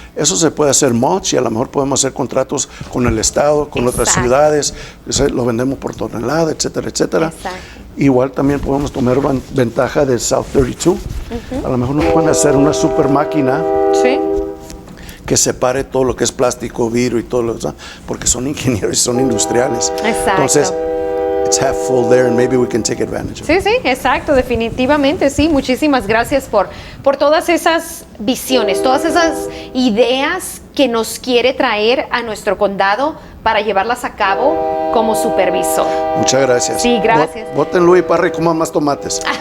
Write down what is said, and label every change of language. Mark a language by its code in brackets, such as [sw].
[es] Eso se puede hacer mulch y a lo mejor podemos hacer contratos con el estado, con otras ciudades, lo vendemos por tonelada, etcétera, etcétera. Exacto. Igual también podemos tomar ventaja del South 32. A lo mejor nos pueden hacer una super máquina que separe todo lo que es plástico, vidrio y todo lo demás, porque son ingenieros y son industriales. Exacto. [en] Entonces, it's half full there and maybe we can take advantage of it. [es] Sí, exacto, definitivamente, sí. Muchísimas gracias por todas esas visiones, todas esas ideas que nos quiere traer a nuestro condado para llevarlas a cabo como supervisor. Muchas gracias. Sí, gracias. Voten Louie Parra y coman más tomates.